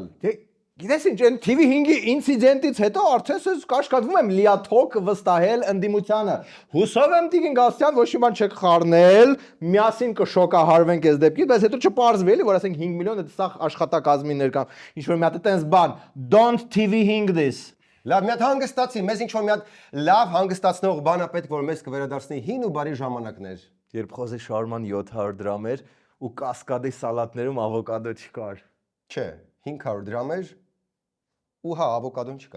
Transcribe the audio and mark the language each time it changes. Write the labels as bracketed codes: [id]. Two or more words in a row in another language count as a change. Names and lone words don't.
[hy] Գիտես ինչ, այն TV5-ի ինցիդենտից հետո արդեն ես կաշկադվում եմ լիաթոք վստահել ընդդիմությանը։ Հուսով եմ Տիգին Գասյան ոչ մի բան չեք խառնել, միասին կշոկահարվենք այս դեպքից, բայց հետո չպարզվի էլի, որ ասենք 5 միլիոն դա սա աշխատակազմի ներկամ։ Ինչ որ մի հատ այտենց բան, [en] don't TV5 this։ [hy] Լավ, մի հատ հանգստացի, մեզ ինչ որ մի հատ լավ հանգստացնող բան է պետք, որ մեզ կվերադարձնի հին ու բարի ժամանակներ։ Երբ խոզի շարման 700 դրամ էր ու կասկադի սալատներում ավոկադո չկար։ Չէ, 500 դրամ էր ու հա, ավոկադոն չկար։